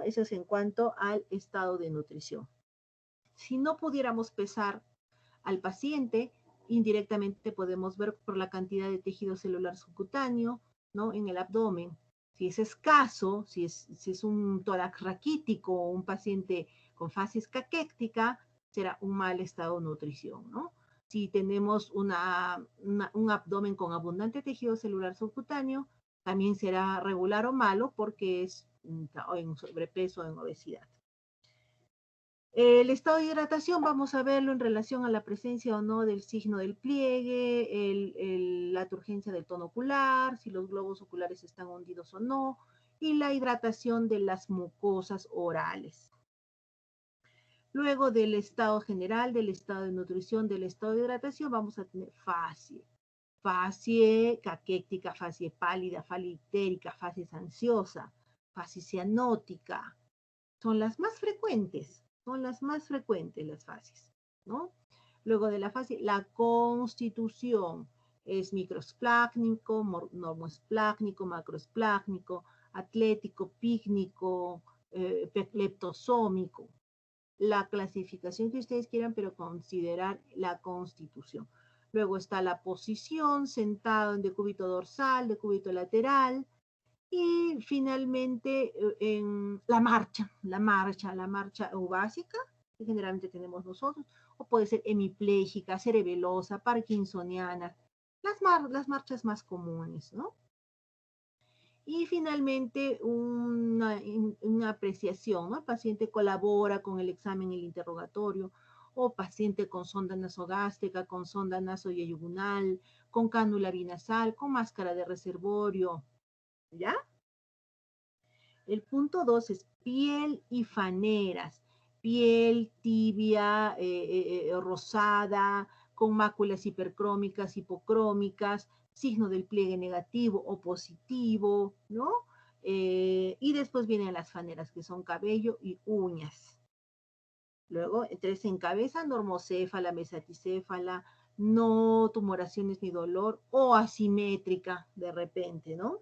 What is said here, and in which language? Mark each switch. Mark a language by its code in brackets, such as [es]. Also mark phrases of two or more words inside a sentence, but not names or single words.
[es] Eso es en cuanto al estado de nutrición. Si no pudiéramos pesar al paciente, indirectamente podemos ver por la cantidad de tejido celular subcutáneo, ¿no? En el abdomen. Si es escaso, si es un tórax raquítico o un paciente con facies caquéctica, será un mal estado de nutrición, ¿no? Si tenemos un abdomen con abundante tejido celular subcutáneo, también será regular o malo porque es en sobrepeso o en obesidad. El estado de hidratación vamos a verlo en relación a la presencia o no del signo del pliegue, la turgencia del tono ocular, si los globos oculares están hundidos o no, y la hidratación de las mucosas orales. Luego del estado general, del estado de nutrición, del estado de hidratación, vamos a tener facie caquéctica, facie pálida, facie ictérica, facie ansiosa, facie cianótica. Son las más frecuentes. Son las más frecuentes las facies, ¿no? Luego de la fase, la constitución, Es microesplácnico, normoesplácnico, macroesplácnico, atlético, pícnico, leptosómico. La clasificación que ustedes quieran, pero considerar la constitución. Luego está la posición, sentado en decúbito dorsal, decúbito lateral, y finalmente en la marcha eubásica, que generalmente tenemos nosotros, o puede ser hemipléjica, cerebelosa, parkinsoniana, las marchas más comunes, ¿no? Y finalmente una apreciación, ¿no? El paciente colabora con el examen y el interrogatorio, o paciente con sonda nasogástrica, con sonda nasoyeyugunal, con cánula binasal, con máscara de reservorio, ¿ya? El punto 2 es piel y faneras. Piel tibia, rosada, con máculas hipercrómicas, hipocrómicas, signo del pliegue negativo o positivo, ¿no? Y después vienen las faneras, que son cabello y uñas. Luego, tres en cabeza, normocéfala, mesaticéfala, no tumoraciones ni dolor, o asimétrica de repente, ¿no?